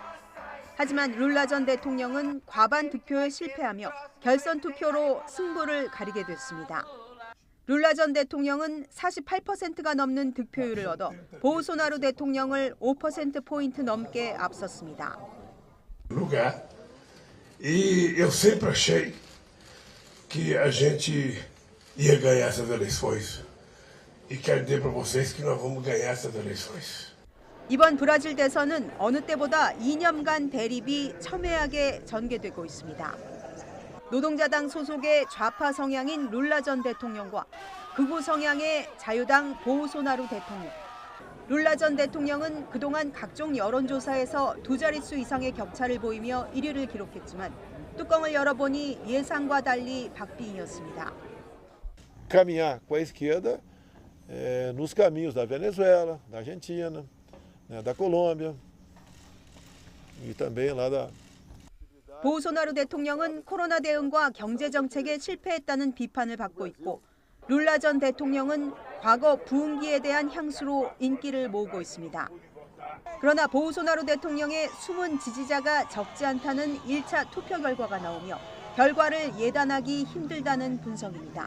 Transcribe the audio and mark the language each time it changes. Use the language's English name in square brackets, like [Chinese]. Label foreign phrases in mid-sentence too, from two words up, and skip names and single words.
[Korean] 하지만 룰라 전 대통령은 과반 득표에 실패하며 결선 투표로 승부를 가리게 됐습니다. 룰라 전 대통령은 48%가 넘는 득표율을 얻어 보우소나루 대통령을 5%포인트 넘게 앞섰습니다. [Portuguese] E eu sempre achei que a gente ia ganhar essas eleições. E quero dizer para vocês que nós vamos ganhar essas eleições. [Korean] 이번 브라질 대선은 어느 때보다 2년간 대립이 첨예하게 전개되고 있습니다. 노동자당 소속의 좌파 성향인 룰라 전 대통령과 극우 성향의 자유당 보우소나루 대통령. 룰라 전 대통령은 그동안 각종 여론조사에서 두 자릿수 이상의 격차를 보이며 1위를 기록했지만 뚜껑을 열어보니 예상과 달리 박빙이었습니다. [Portuguese] Caminhar com a esquerda nos caminhos da Venezuela, da Argentina, da Colômbia e também lá da [Korean] 보우소나루 대통령은 코로나 대응과 경제 정책에 실패했다는 비판을 받고 있고 룰라 전 대통령은 과거 부흥기에 대한 향수로 인기를 모으고 있습니다. 그러나 보우소나루 대통령의 숨은 지지자가 적지 않다는 1차 투표 결과가 나오며 결과를 예단하기 힘들다는 분석입니다.